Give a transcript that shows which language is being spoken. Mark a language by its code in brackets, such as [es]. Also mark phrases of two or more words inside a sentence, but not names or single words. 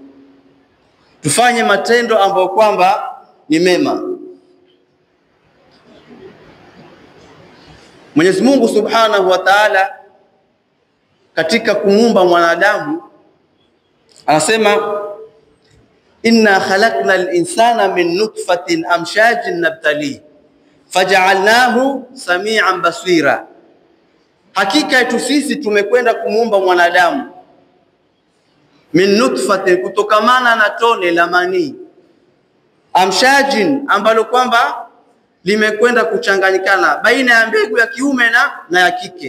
[sw] Tufanye matendo ambayo kwamba ni mema. Mwenyezi Mungu [ar] سبحانه وتعالى [sw] katika kumuumba mwanadamu anasema, [ar] إنا خلقنا الإنسان من نطفة أمشاج نبتليه فجعلناه سميعا بصيرا. [sw] Hakika yetu sisi tumekwenda kumuumba mwanadamu [ar] من نطفة, [sw] kutokamana na tone la manii, amshajin ambalo kwamba limekwenda kuchanganyikana baina ya mbegu ya kiume na ya kike.